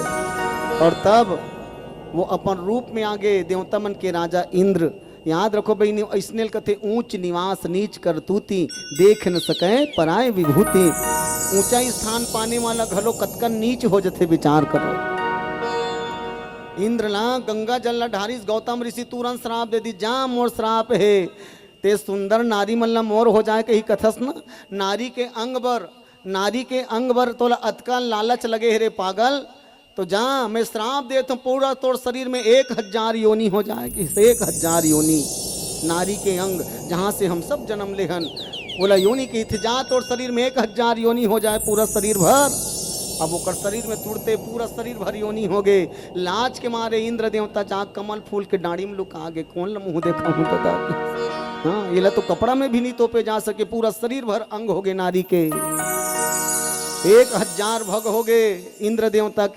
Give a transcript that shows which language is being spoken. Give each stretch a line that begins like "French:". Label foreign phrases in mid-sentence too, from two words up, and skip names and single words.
Chhattisgarhi: और तब वो अपन रूप में आगे देवता मन के राजा इंद्र, याद रखो बहनी ऐसने कथे
Awadhi: ऊंच निवास नीच कर तूती, देख न सके पराए विभूति।
Chhattisgarhi: ऊंचा स्थान पाने वाला घलो कतकन नीच हो जाते, विचार करो। इंद्र ला गंगा जल ला ढारिस, गौतम ऋषि तुरंत श्राप दे दी, जा मोर श्राप है, ते सुंदर नारी मल्ला मोर हो जाए कही कथस न। नारी के अंग बर तोला अतका लालच लगे है रे पागल, तो जा मैं श्राप दे तो पूरा तोर शरीर में 1000 योनि हो जाएगी, 1000 योनि। नारी के अंग जहाँ से हम सब जन्म लेहन, बोला योनि की थी, जा तोर शरीर में 1000 योनि हो जाए पूरा शरीर भर। अब वो शरीर में तुड़ते पूरा शरीर भर योनि हो गए। लाज के मारे इंद्र देवता जाग कमल फूल के डाड़ी में लुका गए, कौन ला मुँह देखा हूँ तो। हाँ ये ला तो कपड़ा में भी नहीं तोपे जा सके, पूरा शरीर भर अंग हो गए नारी के। 1000 भग हो गए इंद्र देवता के।